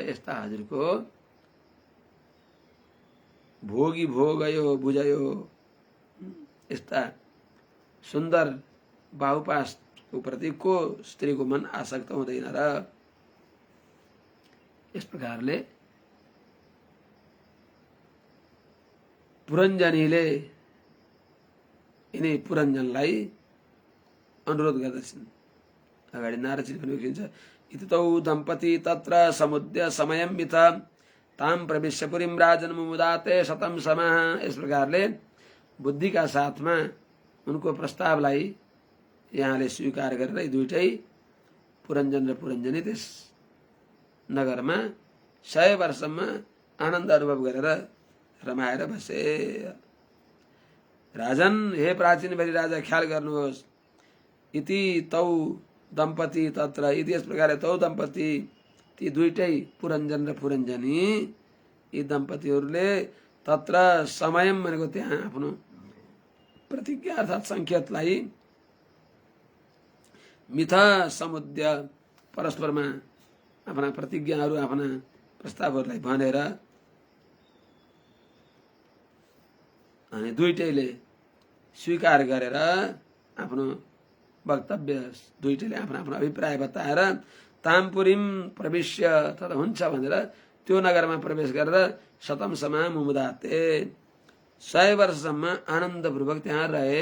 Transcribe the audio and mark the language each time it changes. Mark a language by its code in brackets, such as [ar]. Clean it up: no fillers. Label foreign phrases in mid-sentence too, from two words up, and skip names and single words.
[ne] यस्ता हजुरको भोगी भोगयो बुझयो, यस्ता सुन्दर बाहुपासको प्रति को स्त्रीको मन आसक्त हुँदैन र? यस प्रकारले पुरञ्जनीले यिनी पुरञ्जनलाई अनुरोध गर्दछन्। अगाडि नारदजीले पनि लेखिन्छ, [sa] इतौ दम्पति तत्र समुद्य समयं मिथ ताम प्रविश्य पुरीं राजन् मुमुदाते शतं समाः। [ne] यस प्रकारले बुद्धिका साथमा उनको प्रस्तावलाई यहाँले स्वीकार गरेर दुईटै पुरञ्जन र पुरञ्जनी त्यस नगरमा 100 वर्षसम्म आनन्द अनुभव गरेर रमाएर बसे। राजन, हे प्राचीन बलि राजा, ख्याल गर्नुहोस्, [sa] इति तौ दम्पति तत्र, [ne] इति यस प्रकार [sa] तौ दम्पति, [ne] ती दुईटै पुरञ्जन र पुरञ्जनी, यी दम्पतिहरूले [sa] तत्र समयम [ne] भनेको त्यहाँ आफ्नो प्रतिज्ञा अर्थात् संकेतलाई [sa] मिथ समुद्य [ne] परस्परमा आफ्ना प्रतिज्ञाहरू, आफ्ना प्रस्तावहरूलाई भनेर अनि दुईटैले स्वीकार गरेर आफ्नो वक्तव्य, दुईटैले आफ्नो आफ्नो अभिप्राय बताएर [sa] तामपुरीम प्रविश्य, [ne] तथा हुन्छ भनेर त्यो नगरमा प्रवेश गरेर [sa] शतम समा मुमुदाते, [ne] 100 वर्षसम्म आनन्दपूर्वक त्यहाँ रहे।